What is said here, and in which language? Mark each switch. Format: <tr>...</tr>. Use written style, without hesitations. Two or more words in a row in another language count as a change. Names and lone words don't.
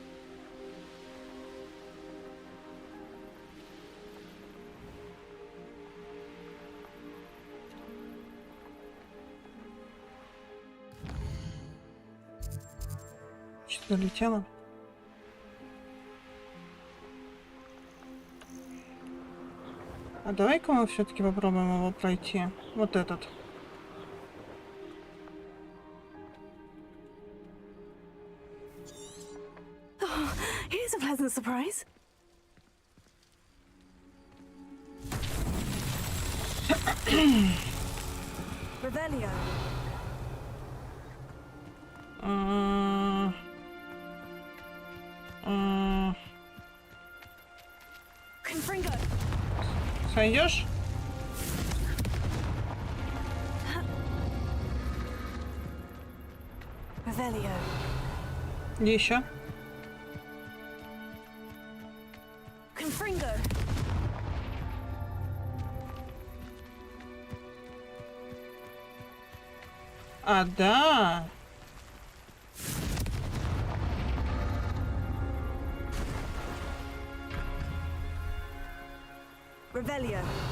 <ru>Что-то долетело. А давай-ка мы все-таки попробуем его пройти. Вот этот.</ru> <en>Oh, here's a pleasant surprise.</en> <la>Revelio. Confringo.</la> <ru>Сойдешь?</ru> <la>Revelio.</la> <ru>Где еще?</ru> <la>Confringo.</la> <ru>А, да.</ru> <la>Revelio.</la>